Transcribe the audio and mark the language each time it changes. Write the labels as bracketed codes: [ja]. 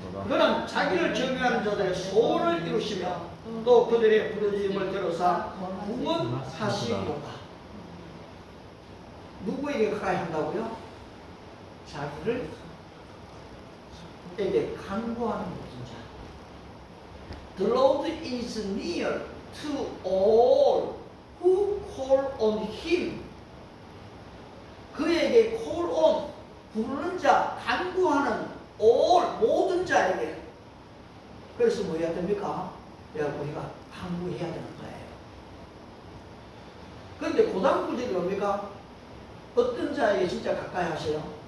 [ko] 그는 자기를 경외하는 자들의 소원을 이루시며 또 그들의 부르짖음을 들으사 구원하시리로다. 누구에게 가까이 한다고요? 자기를 에게 간구하는 모든 자. [en] The Lord is near to all who call on Him. [ko] 그에게 call on, 부르는 자, 간구하는 all, 모든 자에게. 그래서 뭐 해야 됩니까? 우리가 간구해야 되는 거예요. 그런데 고단 구절이 뭡니까? 어떤 자에게 진짜 가까이 하세요?